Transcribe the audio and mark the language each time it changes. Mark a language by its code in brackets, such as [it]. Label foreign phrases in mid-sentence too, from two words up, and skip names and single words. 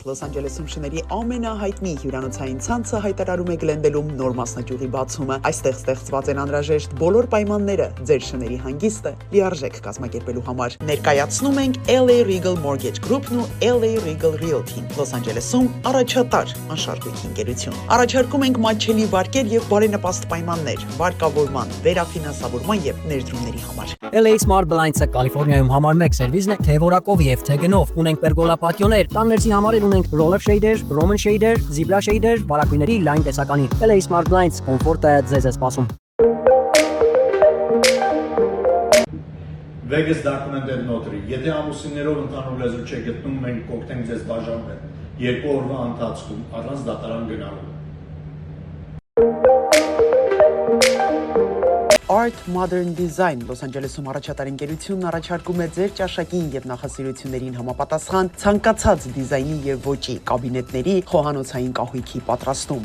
[hy] Լոս Անջելեսում շների ամենահայտնի հյուրանոցային ցանցը հայտարարում է Գլենդելում նոր մասնաճյուղի բացումը։ Այստեղ ստեղծված են անհրաժեշտ բոլոր պայմանները ձեր շների հանգիստը լիարժեք կազմակերպելու համար։ Ներկայացնում ենք LA Regal Mortgage Group-ն ու LA Regal Realty-ն։ Լոս Անջելեսում առաջատար անշարժույթ ընկերություն։ Առաջարկում ենք մատչելի վարկեր եւ բարենպաստ պայմաններ վարկավորման, վերաֆինանսավորման եւ ներդրումների համար։ LA Smart Blinds-ը Կալիֆոռնիայում համար 1 սերվիսն է թե որակով եւ թե գնով։ Ունենք պերգոլա պատիոներ, տաններցի համար ունենք [en] roller shader, Roman shader, zebra shader, [hy] վարակույների լայն տեսականի։ LA Smart Blinds կոմֆորտը ձեզ է սպասում։ [en] Vegas documented notary. [hy] Եթե ամուսիններով ընդհանուր լեզու չեք գտնում, մենք կօգնենք ձեզ բաժանվել 2 օրվա ընթացքում առանց դատարան գնալու։ Art Modern Design Լոս Անջելեսում առաջատար ընկերությունն առաջարկում է ձեր ճաշակին եւ նախասիրություններին համապատասխան ցանկացած դիզայնի եւ ոճի կաբինետների խոհանոցային կահույքի պատրաստում։